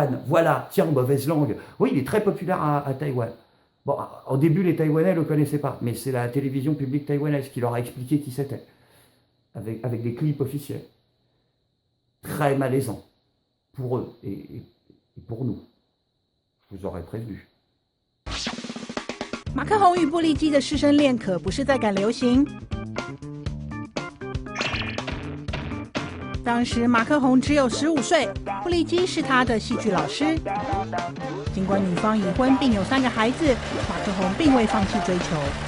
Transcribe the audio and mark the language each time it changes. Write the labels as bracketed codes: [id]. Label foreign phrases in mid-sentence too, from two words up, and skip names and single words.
[fr] Voilà, tiens, mauvaise langue. Oui, il est très populaire à Taïwan. Bon, au début, les Taïwanais ne le connaissaient pas, mais c'est la télévision publique taïwanaise qui leur a expliqué qui c'était, avec des clips officiels. Très malaisant, pour eux et pour nous. Je vous aurais prévenu. [zh] 马克宏与布利基的师生恋可不是在赶流行。当时马克宏只有15岁，布利基是他的戏剧老师。尽管女方已婚并有3个孩子，马克宏并未放弃追求。